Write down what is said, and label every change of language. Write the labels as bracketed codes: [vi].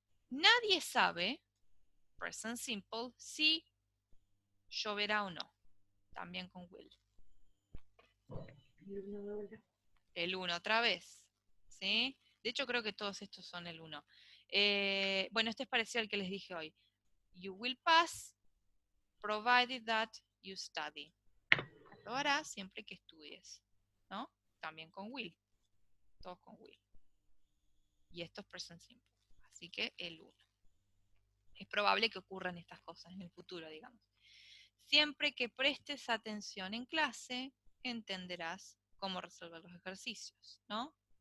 [es] Nadie sabe, [en] present simple, [es] si lloverá o no. También con will. El 1 otra vez. ¿Sí? De hecho, creo que todos estos son el 1. Bueno, este es parecido al que les dije hoy. [en] You will pass, provided that you study. [es] Aprobarás siempre que estudies. ¿No? También con will. Todos con will. Y esto es [en] present simple. [es] Así que el 1. Es probable que ocurran estas cosas en el futuro, digamos. Siempre que prestes atención en clase, entenderás cómo resolver los ejercicios, ¿no?